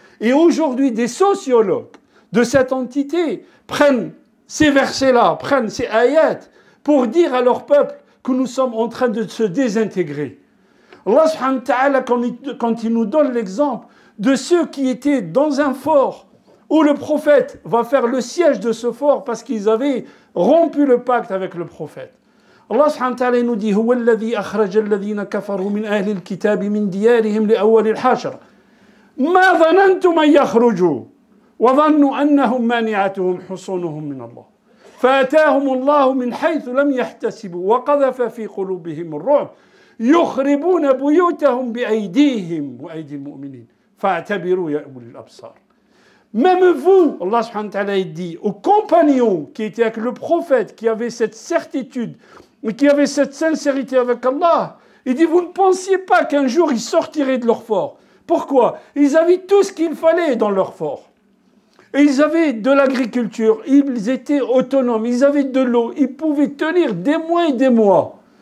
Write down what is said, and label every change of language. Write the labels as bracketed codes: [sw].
[fr] Et aujourd'hui, des sociologues de cette entité prennent ces versets-là, prennent ces ayats pour dire à leur peuple que nous sommes en train de se désintégrer. Allah subhanahu wa ta'ala, quand il nous donne l'exemple de ceux qui étaient dans un fort, où le prophète va faire le siège de ce fort parce qu'ils avaient rompu le pacte avec le prophète. [ar] Allah subhanahu wa ta'ala [fr] nous dit [ar] هو الذي أخرج الذين كفروا من أهل الكتاب من ديارهم لأول الحشر ما ظننتم أن يخرجوا وظنوا أنهم مانعتهم حصونهم من الله فأتاهم الله من حيث لم يحتسبوا وقذف في قلوبهم الرعب يخربون بيوتهم بأيديهم وأيدي المؤمنين فاعتبروا يا أولي الأبصار. [fr] Même vous, Allah subhanahu wa ta'ala dit aux compagnons qui étaient avec le prophète, qui avaient cette certitude, qui avaient cette sincérité avec Allah, il dit, vous ne pensiez pas qu'un jour ils sortiraient de leur fort. Pourquoi? Ils avaient tout ce qu'il fallait dans leur fort. Et ils avaient de l'agriculture, ils étaient autonomes, ils avaient de l'eau, ils pouvaient tenir des mois et des mois.